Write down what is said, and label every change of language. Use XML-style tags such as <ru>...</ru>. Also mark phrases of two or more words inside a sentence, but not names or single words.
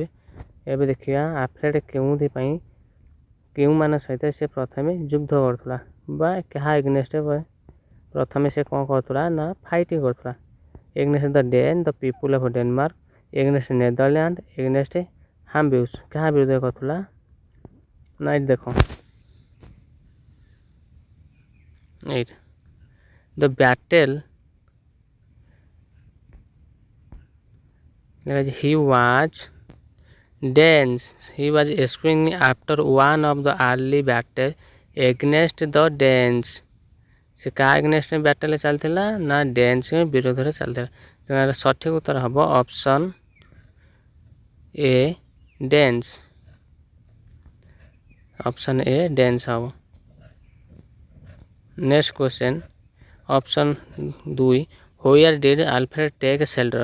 <or>ଏବେ ଦେଖିବା ଆଲଫ୍ରେଡ୍ କେଉଁଥିପାଇଁ କେଉଁମାନଙ୍କ ସହିତ ସେ ପ୍ରଥମେ ଯୁଦ୍ଧ କରୁଥିଲା ବା କାହା ଏଗନେଷ୍ଟରେ ପ୍ରଥମେ ସେ କ'ଣ କରୁଥିଲା ନା ଫାଇଟିଂ କରୁଥିଲା।</or> <en>against the Dane, the people of Denmark, against Netherland, against Hambus.</en> <or>କାହା ବିରୋଧରେ କରୁଥିଲା ନା ଏଇଠି ଦେଖ, ଏଇଟା</or> <en>the battle he was escaping after one of the early battles against the Danes.</en> <or>ସେ କାହା</or> <en>against battle</en> <or>ଚାଲିଥିଲା ନା ଡେନ୍ସ ବିରୋଧରେ ଚାଲିଥିଲା। ତେଣୁ ସଠିକ ଉତ୍ତର ହେବ</or> <en>option A Danes. option A Danes ହେବ। next question, option 2, where did Alfred take shelter?</en>